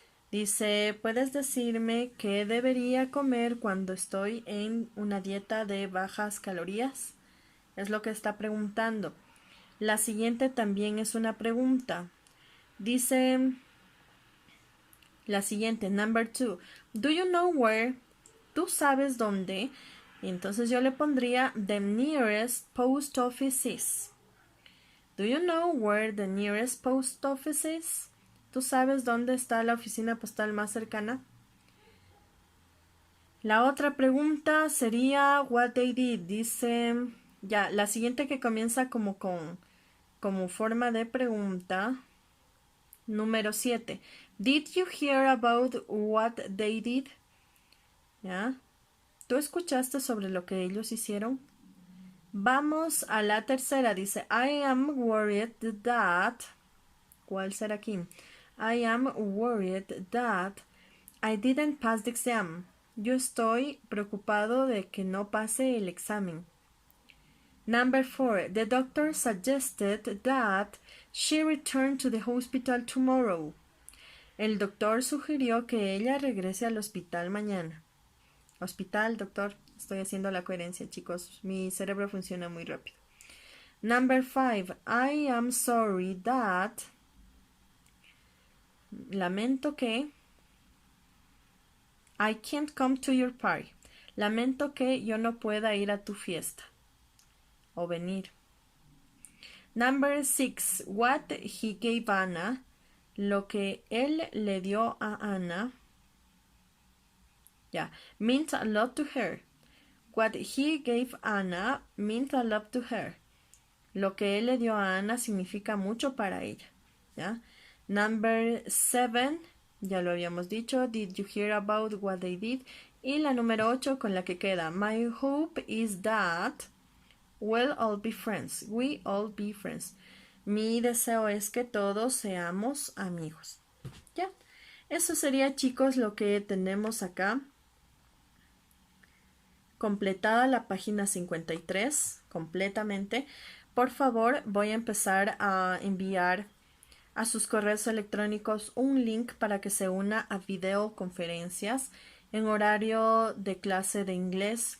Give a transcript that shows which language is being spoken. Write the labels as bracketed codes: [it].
[es] Dice, ¿puedes decirme qué debería comer cuando estoy en una dieta de bajas calorías? Es lo que está preguntando. La siguiente también es una pregunta. Dice, la siguiente, [en] number 2. Do you know where? [es] ¿Tú sabes dónde? Entonces yo le pondría [en] the nearest post office is. Do you know where the nearest post office is? [es] ¿Tú sabes dónde está la oficina postal más cercana? La otra pregunta sería [en] what they did. [es] Dice, ya, la siguiente que comienza como forma de pregunta. Número 7. [en] Did you hear about what they did? [es] ¿Ya? ¿Tú escuchaste sobre lo que ellos hicieron? Vamos a la tercera. Dice, [en] I am worried that... [es] ¿Cuál será aquí? [en] I am worried that I didn't pass the exam. [es] Yo estoy preocupado de que no pase el examen. [en] Number 4. The doctor suggested that she return to the hospital tomorrow. [es] El doctor sugirió que ella regrese al hospital mañana. Hospital, doctor. Estoy haciendo la coherencia, chicos. Mi cerebro funciona muy rápido. [en] Number 5. I am sorry that... [es] Lamento que... [en] I can't come to your party. [es] Lamento que yo no pueda ir a tu fiesta. O venir. [en] Number 6. What he gave Anna. [es] Lo que él le dio a Ana. [en] Yeah, meant a lot to her. What he gave Anna meant a lot to her. [es] Lo que él le dio a Ana significa mucho para ella. ¿Ya? [en] Number 7, [es] ya lo habíamos dicho. [en] Did you hear about what they did? [es] Y la número 8 con la que queda. [en] My hope is that we'll all be friends. We all be friends. [es] Mi deseo es que todos seamos amigos. ¿Ya? Eso sería, chicos, lo que tenemos acá. Completada la página 53 completamente. Por favor, voy a empezar a enviar a sus correos electrónicos un link para que se una a videoconferencias en horario de clase de inglés.